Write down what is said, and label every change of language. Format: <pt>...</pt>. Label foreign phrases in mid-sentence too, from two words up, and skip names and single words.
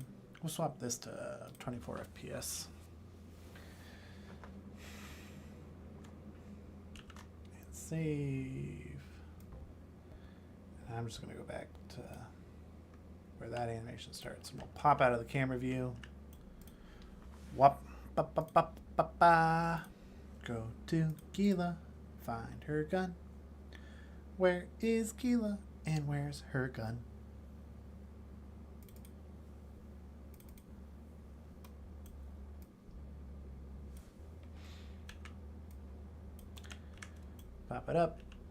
<en>We'll swap this to 24 FPS. And save. And I'm just going to go back to where that animation starts. And we'll pop out of the camera view. Wop, ba, ba, ba, ba, ba. Go to Gila, find her gun. Where is Gila, and where's her gun? Pop it up.</en>